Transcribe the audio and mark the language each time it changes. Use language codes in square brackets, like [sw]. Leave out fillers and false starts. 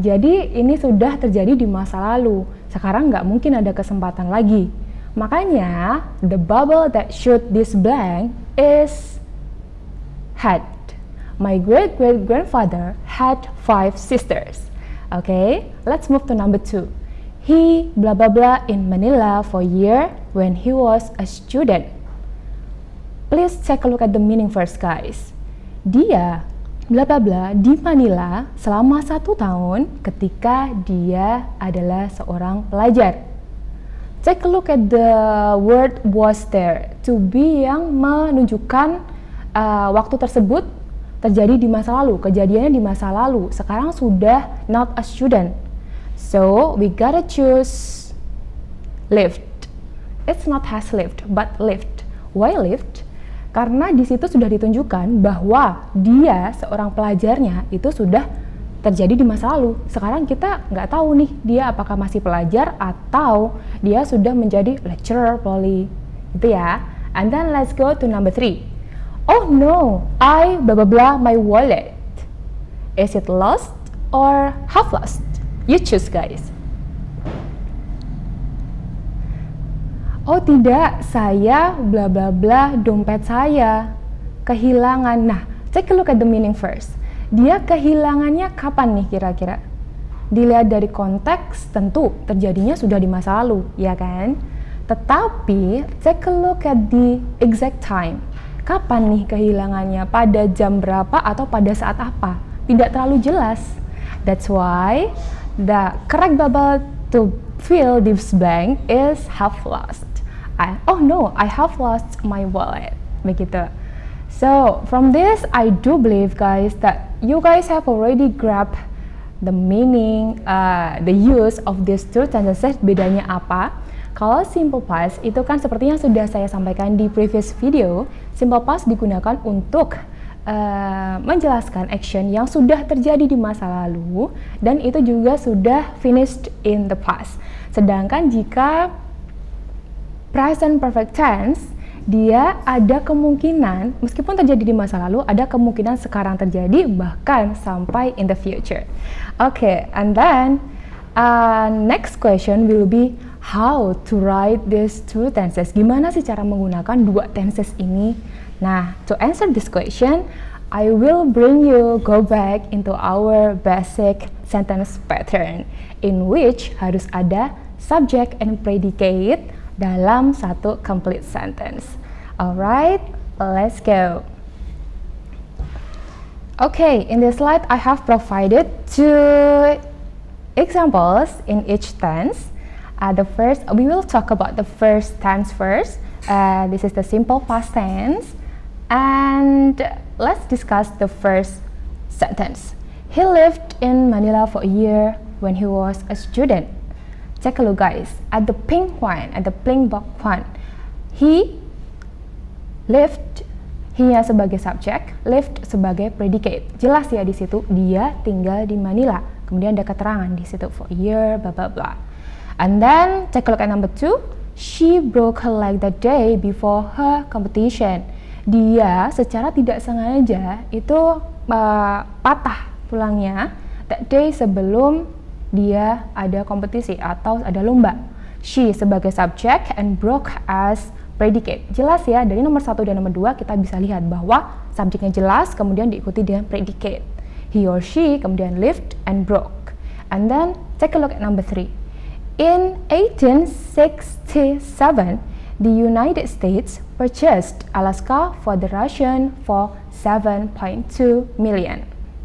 [id] Jadi ini sudah terjadi di masa lalu. Sekarang nggak mungkin ada kesempatan lagi. Makanya [en] the bubble that should this blank is had. My great-great-grandfather had 5 sisters. Okay, let's move to number 2. He blah blah blah in Manila for a year when he was a student. Please take a look at the meaning first, guys. [id] Dia bla bla bla di Manila selama 1 tahun ketika dia adalah seorang pelajar. [en] Take a look at the word was there. [id] To be yang menunjukkan waktu tersebut terjadi di masa lalu, kejadiannya di masa lalu. Sekarang sudah [en] not a student. So we gotta choose lived. It's not has lived, but lived. Why lived? [id] Karena di situ sudah ditunjukkan bahwa dia seorang pelajarnya itu sudah terjadi di masa lalu. Sekarang kita nggak tahu nih dia apakah masih pelajar atau dia sudah menjadi [en] lecturer probably. [id] Itu ya. [en] And then let's go to number 3. Oh no, I blah blah blah my wallet. Is it lost or have lost? You choose, guys. [id] Oh tidak, saya bla bla bla dompet saya kehilangan. [en] Nah, take a look at the meaning first. [id] Dia kehilangannya kapan nih kira-kira? Dilihat dari konteks, tentu terjadinya sudah di masa lalu, ya kan? Tetapi [en] take a look at the exact time. [id] Kapan nih kehilangannya? Pada jam berapa atau pada saat apa? Tidak terlalu jelas. [en] That's why the correct bubble to fill this blank is have lost. Oh no, I have lost my wallet. [id] Begitu. [en] So from this, I do believe, guys, that you guys have already grabbed the meaning, the use of these two sentences. [id] Bedanya apa? Kalau simple past itu kan seperti yang sudah saya sampaikan di [en] previous video. [id] Simple past digunakan untuk menjelaskan action yang sudah terjadi di masa lalu dan itu juga sudah [en] finished in the past. [id] Sedangkan jika present perfect tense, dia ada kemungkinan meskipun terjadi di masa lalu, ada kemungkinan sekarang terjadi bahkan sampai [en] in the future. Okay, and then next question will be how to write these two tenses. [id] Gimana sih cara menggunakan dua tenses ini? [en] Nah, to answer this question, I will bring you go back into our basic sentence pattern in which [id] harus ada [en] subject and predicate [id] dalam satu [en] complete sentence. Alright, let's go. Okay, in this slide I have provided 2 examples in each tense. We will talk about the first tense first. This is the simple past tense. And let's discuss the first sentence. He lived in Manila for a year when he was a student. Take a look, guys, at the pink one, at the pink box one. He lived, [id] he-nya sebagai subjek, lived sebagai predicate. Jelas ya di situ dia tinggal di Manila. Kemudian ada keterangan di situ [en] for a year, [id] bla bla bla. [en] And then take a look at number 2. She broke her leg the day before her competition. [id] Dia secara tidak sengaja itu patah tulangnya [en] that day [id] sebelum dia ada kompetisi atau ada lomba. [en] She [id] sebagai [en] subject and broke as predicate. [id] Jelas ya, dari nomor 1 dan nomor 2 kita bisa lihat bahwa subjeknya jelas kemudian diikuti dengan predicate. [en] He or she [id] kemudian [en] lived and broke. And then take a look at number 3. In 1867, the United States purchased Alaska for the Russian for 7.2 million.